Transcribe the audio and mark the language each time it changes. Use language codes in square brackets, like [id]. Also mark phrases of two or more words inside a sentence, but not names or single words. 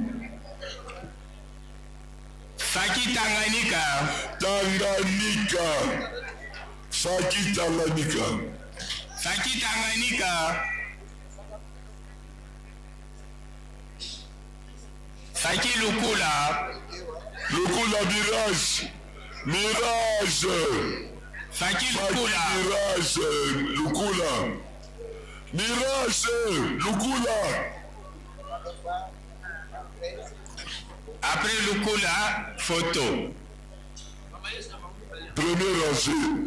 [ln] Faki Tanganyika. Tanganyika. Faki Tanganyika. Faki Tanganyika. Faki Lukula. Lukula Mirage. Mirage. Faki Lukula. Mirage. Lukula. Mirage. Lukula. [fr] Après Lukula, photo. Premier rangée.